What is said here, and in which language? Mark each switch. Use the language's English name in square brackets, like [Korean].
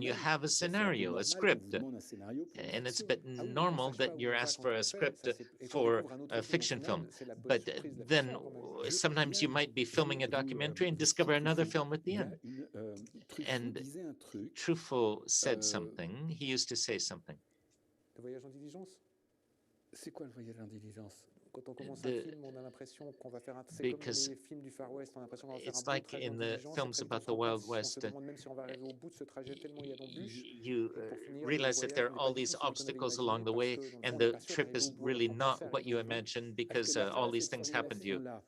[English] You have a scenario, a script, and it's a bit normal that you're asked for a script for a fiction film. But then sometimes you might be filming a documentary and discover another film at the end. And Truffaut said something. He used to say something. [French] Le voyage en diligence? C'est quoi le voyage en diligence? Quand on commence un film, on a l'impression qu'on va faire un... C'est comme les films du Far West, on a l'impression qu'on va faire un bon trajet en diligence. [English] It's like in the films about the Wild West. [French] On se demande même si on va arriver au bout de ce trajet tellement il y a d'embûches. [English] You realize that there are all these obstacles along the way, and the trip is really not what you imagined because all these things happen to you.